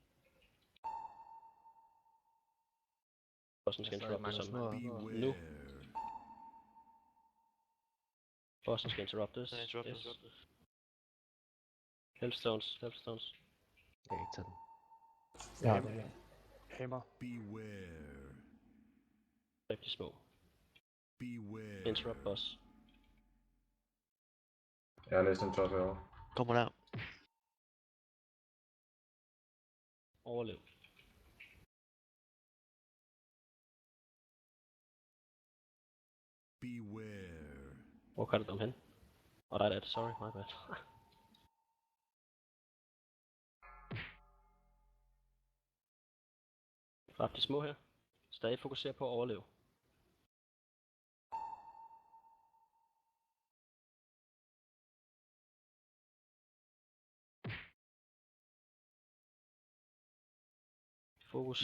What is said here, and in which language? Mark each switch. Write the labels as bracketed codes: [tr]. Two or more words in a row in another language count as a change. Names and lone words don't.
[da] Bossen skal interrupte som nu. Bossen skal interruptes. Den er interrupted. Yes. Helpstones. Helpstones. Jeg kan ikke tage den. Ja, det er. Hammer. Beware. Rigtig små. Beware. [en] Interrupt boss. [da] Jeg er næsten top herovre. Kommer der. Overlev. Beware. Hvor kan du dem hen? Og der er det. [en] Sorry, my bad. [da] Dræb de små her. Stadig fokuser på at overleve. Fokus.